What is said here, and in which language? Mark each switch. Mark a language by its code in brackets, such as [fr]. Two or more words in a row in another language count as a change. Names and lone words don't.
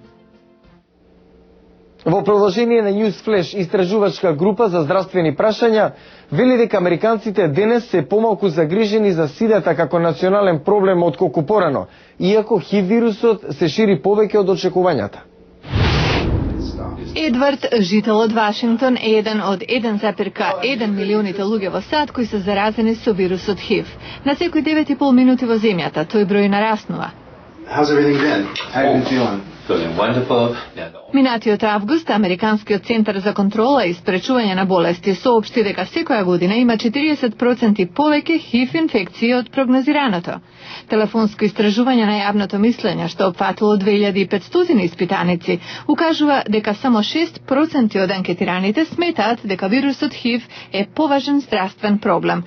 [mk] Во продолжение на Newsflash, истражувачка група за здравствени прашања вели дека американците денес се помалку загрижени за сидата како национален проблем отколку порано, иако ХИВ вирусот се шири повеќе од очекувањата. Едвард, жител од Вашингтон, е еден од 1,1 милионите луѓе во САД кои се заразени со вирусот ХИВ. На секој 9,5 минути во земјата тој број нараснува. [en] How's everything been? How have you been feeling? Feeling wonderful. [mk] Минатиот август, Американскиот центар за контрола и спречување на болести соопшти дека секоја година има 40% повеќе ХИВ инфекции од прогнозираното. Телефонско истражување на јавното мислење, што опфатило 2500 испитаници, укажува дека само 6% од анкетираните сметаат дека вирусот ХИВ е поважен здравствен проблем.